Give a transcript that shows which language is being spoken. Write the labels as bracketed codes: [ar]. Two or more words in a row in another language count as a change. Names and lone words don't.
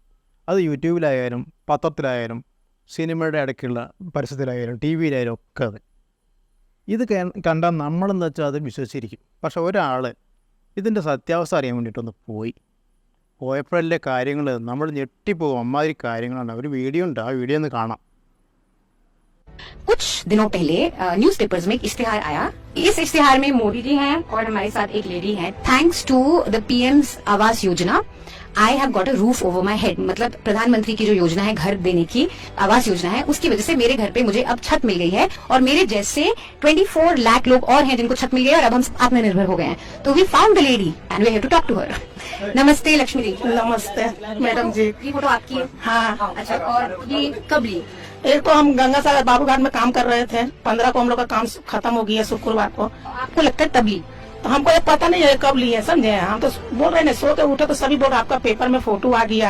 [ml] അത് യൂട്യൂബിലായാലും പത്രത്തിലായാലും സിനിമയുടെ ഇടയ്ക്കുള്ള പരസ്യത്തിലായാലും ടി വിയിലായാലും ഒക്കെ അത്. ഇത് കണ്ടാൽ നമ്മളെന്ന് വെച്ചാൽ അത് വിശ്വസിച്ചിരിക്കും. പക്ഷെ ഒരാൾ ഇതിൻ്റെ സത്യാവസ്ഥ അറിയാൻ വേണ്ടിയിട്ടൊന്ന് പോയപ്പോഴല്ലേ കാര്യങ്ങൾ നമ്മൾ ഞെട്ടിപ്പോകും. അമ്മാതിരി കാര്യങ്ങളാണ്. ഒരു വീഡിയോ ഉണ്ട്, ആ വീഡിയോ ഒന്ന് കാണാം. [hi] कुछ दिनों पहले न्यूज़पेपर्स में एक इश्तिहार आया। इस इश्तिहार में मोदी जी हैं और हमारे साथ एक लेडी है। [en] thanks to the PM's Awas Yojana I have got a roof over my head. [hi] मतलब प्रधानमंत्री की जो योजना है, घर देने की आवास योजना है, उसकी वजह से मेरे घर पे मुझे अब छत मिल गई है और मेरे जैसे 24 लाख लोग और हैं जिनको छत मिल गई है और अब हम आत्मनिर्भर हो गए हैं। [en] तो we found the lady and we have to talk to her. [hi] नमस्ते लक्ष्मी जी। नमस्ते मैडम जी। ये फोटो आपकी है? हाँ। अच्छा, और ये कब ली? एक तो हम गंगा सागर बाबूघाट में काम कर रहे थे, 15 को हम लोग का काम खत्म हो गया शुक्रवार को। आपको लगता है तब ली? तो हमको ये पता नहीं है कब लिए, समझे। हम तो बोल रहे हैं सो के उठे तो सभी बोल रहे आपका पेपर में फोटो आ गया।